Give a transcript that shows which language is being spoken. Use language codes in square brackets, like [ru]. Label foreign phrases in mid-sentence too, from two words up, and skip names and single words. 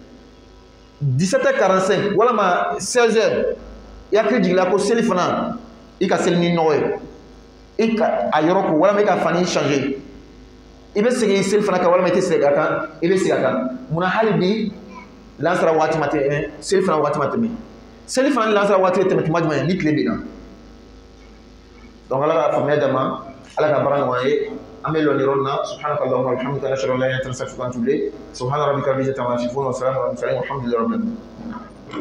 [bm] 17h45 walama 16h i hakili jigila ko seli fana i ka seli ni nɔgɔ ye i ka a yɔrɔ ko walama i ka fani changer i bɛ segin seli fana kan walima i tɛ segin a kan i bɛ segin a kan munna hali bi lansara waati ma tɛmɛ seli fana waati ma tɛmɛ seli fana ni lansara waati bɛ tɛmɛ tuma jumɛn ni tile bɛnna donc ala ka faamuya d'a ma ala ka baara ɲɔgɔn ye an bɛ lɔ nin yɔrɔ in na [ar] سبحانك اللهم وبحمدك نشهد أن لا إله إلا أنت نستغفرك ونتوب إليك سبحان ربك رب العزة عما يصفون وسلام على المرسلين والحمد لله رب العالمين